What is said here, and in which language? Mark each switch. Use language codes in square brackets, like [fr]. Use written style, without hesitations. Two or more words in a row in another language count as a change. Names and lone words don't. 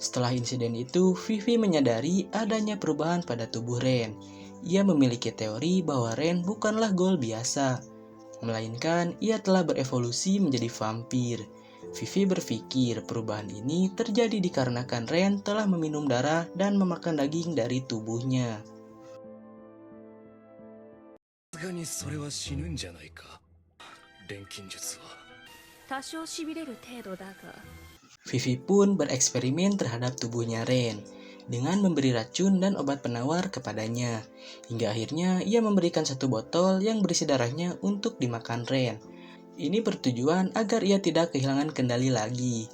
[id] Setelah insiden itu, Vivi menyadari adanya perubahan pada tubuh Ren. Ia memiliki teori bahwa Ren bukanlah ghoul biasa, melainkan ia telah berevolusi menjadi vampir. Vivi berpikir perubahan ini terjadi dikarenakan Ren telah meminum darah dan memakan daging dari tubuhnya. [ja] さすがにそれは死ぬんじゃないか。錬金術は。多少しびれる程度だが [id] Vivi pun bereksperimen terhadap tubuhnya Ren dengan memberi racun dan obat penawar kepadanya. Hingga akhirnya ia memberikan satu botol yang berisi darahnya untuk dimakan Ren. Ini bertujuan agar ia tidak kehilangan kendali lagi.